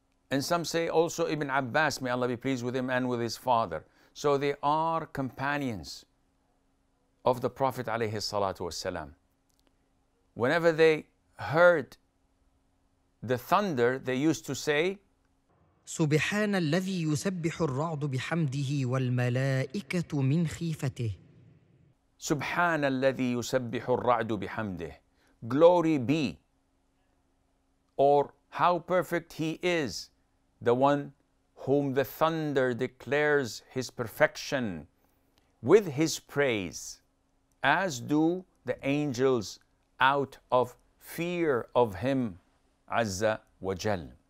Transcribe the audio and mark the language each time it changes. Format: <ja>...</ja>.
<en>And some say also Ibn Abbas, may Allah be pleased with him and with his father. So they are companions of the Prophet alayhi salatu wasalam. Whenever they heard the thunder, they used to say,</en> <ar>سبحان الذي يسبح الرعد بحمده والملائكة من خيفته. سبحان الذي يسبح الرعد بحمده.</ar> <en>Glory be, or how perfect he is, the one whom the thunder declares his perfection with his praise, as do the angels out of fear of him Azza wa Jal.</en>